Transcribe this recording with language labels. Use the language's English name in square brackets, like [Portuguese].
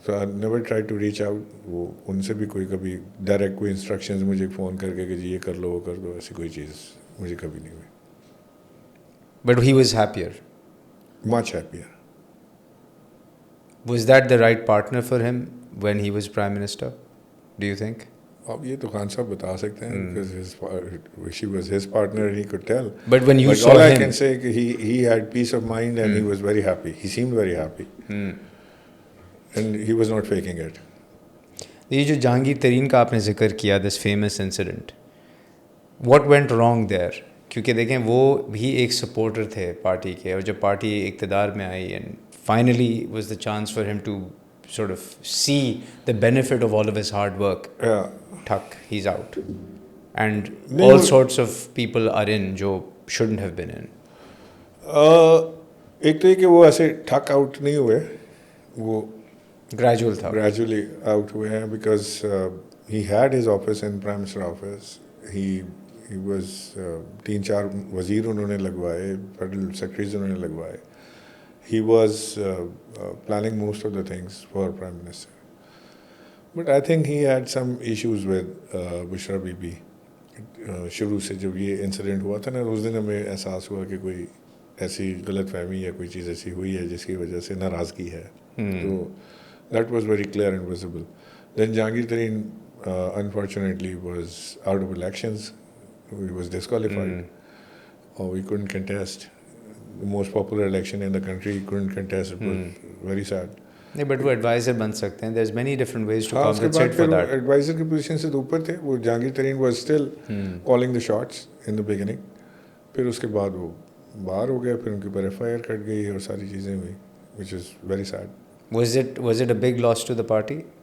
[English] So I never try to reach out. [Urdu] وہ ان سے بھی کوئی کبھی ڈائریکٹ کوئی انسٹرکشنز مجھے فون کر کے کہ جی یہ کر لو وہ کر دو, ایسی کوئی چیز مجھے کبھی نہیں ہوئی. [English] But he was happier, much happier. Was that the right partner for him when he was prime minister, do you think? [Urdu] اب یہ تو خان صاحب بتا سکتے ہیں, [English] because she was his partner and he could tell. But when you saw all I him, can say کہ he had peace of mind and he was very happy. He seemed very happy. And he was not faking it. [Urdu] یہ جو جہانگیر ترین کا آپ نے ذکر کیا, [English] This famous incident, what went wrong there? [Urdu] کیونکہ دیکھیں وہ بھی ایک سپورٹر تھے پارٹی کے, اور جب پارٹی اقتدار میں آئی [English] And finally was the chance for him to sort of see the benefit of all of his hard work. Thak, he's out. And all sorts of people are in جو shouldn't have been in. [Urdu] ایک تو یہ کہ وہ ایسے ٹھک out نہیں ہوئے, وہ گریجول تھا, گریجولی آؤٹ ہوئے ہیں. [English] Because he had his office in Prime Minister office. He was [Urdu] 3-4 وزیر انہوں نے لگوائے, فیڈرل سیکرٹریز انہوں نے لگوائے. [English] He was planning most of the things for Prime Minister. But I think he had some issues with Bushra Bibi. [Urdu] شروع سے جب یہ incident ہوا تھا نا, اس دن ہمیں احساس ہوا کہ کوئی ایسی غلط فہمی یا کوئی چیز ایسی ہوئی ہے جس کی وجہ سے ناراضگی ہے. [English] تو that was very clear and visible. Then Jahangir Tareen unfortunately was out of elections. He was disqualified. Or we couldn't contest. The most popular election in the country, he couldn't contest. It was very sad. [Urdu] نہیں, but وہ advisor بن سکتے ہیں. [English] there's many different ways to compensate for that. [Urdu] Advisor کی position سے تو اوپر تھے. [English] وہ Jahangir Tareen was still calling the shots in the beginning. [Urdu] پھر اس کے بعد وہ باہر ہو گیا, پھر ان کے اوپر FIR کٹ گئی اور ساری چیزیں ہوئی, [English] which is very sad. Was it a big loss to the party?